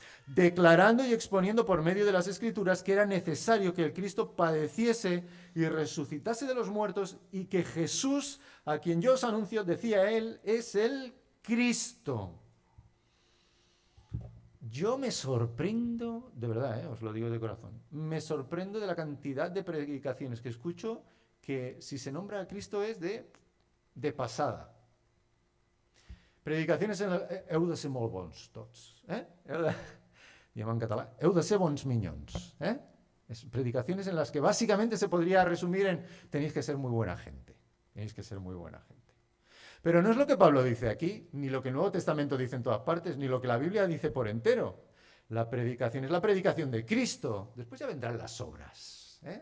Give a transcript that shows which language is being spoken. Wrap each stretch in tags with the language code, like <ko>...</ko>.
<es>Declarando y exponiendo por medio de las Escrituras que era necesario que el Cristo padeciese y resucitase de los muertos y que Jesús, a quien yo os anuncio, decía él, es el Cristo. Yo me sorprendo, de verdad, os lo digo de corazón, me sorprendo de la cantidad de predicaciones que escucho que si se nombra a Cristo es de pasada. Predicaciones en</es> <ca>heu de ser molt bons tots. Diem en català, heu de ser bons minyons.</ca> <es>Predicaciones en las que básicamente se podría resumir en tenéis que ser muy buena gente. Tenéis que ser muy buena gente. Pero no es lo que Pablo dice aquí, ni lo que el Nuevo Testamento dice en todas partes, ni lo que la Biblia dice por entero. La predicación es la predicación de Cristo. Después ya vendrán las obras.</es>